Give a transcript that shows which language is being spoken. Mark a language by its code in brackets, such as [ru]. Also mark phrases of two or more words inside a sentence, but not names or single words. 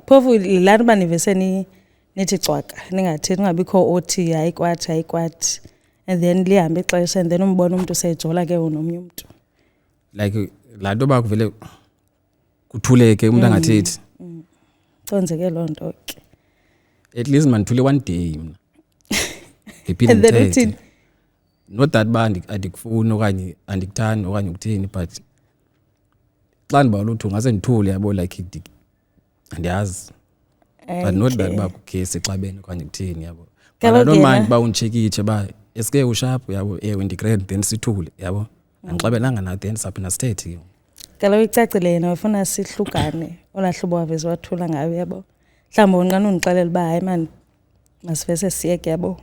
[xh] Phofu laa nto uba nivese nithi cwaka ningathethi ngabikho othi hayi kwathi [en] and then [xh] lihambe ixesha [en] and then [xh] umbona umntu sejola ke unomnye umntu. like laa nto uba kuvele kuthuleke umntu angathethi Kwenzeke loo nto ke. [en] at least [xh] mandithule [en] one day [xh] mna ndiphinde [en] And then [xh] ndithethe uthini? [en] not that [xh] uba andikufuni okanye andikuthandi okanye ukuthini but xa ndibawela uthi ungase ndithule yabo like andiyazi but [en] not that [xh] uba kugesi exabeni okanye kuthini yabo [en] but I [xh] Kaloku [en] don't [xh] yena- mind uba unditshekitshe uba eske usharp yabo ewe ndigrand then sithule yabo andixabelanga na then saphinda sithethe ke Kaloku icacile yena ufuna sihlukane. Olaa hlobo waveze wathula ngayo yabo. Mhlawumbi unqana undixelela uba hayi man masivese siyeke yabo.